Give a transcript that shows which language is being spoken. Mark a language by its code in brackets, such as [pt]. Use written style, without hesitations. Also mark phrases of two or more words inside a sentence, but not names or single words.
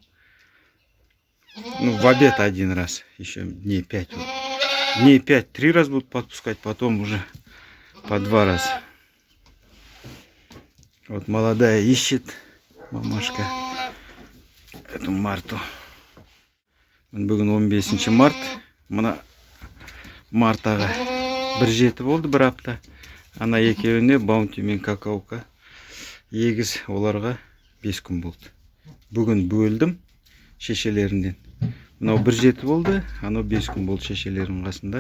[ru] Ну, в обед 1 раз, еще дней 5. Вот. Дней 5 3 раза будут подпускать, потом уже по 2 раза. Вот молодая ищет мамашка эту Марту. [kk] Бүгін 15 март. Мына Мартаға 1-7 болды, бір апта. Ана екеуіне баунти мен какаука. Егіз оларға 5 күн болды. Бүгін бөлдім шешелерінен. Мынау 1-7 болды, анау 5 күн болды шешелерінің қасында.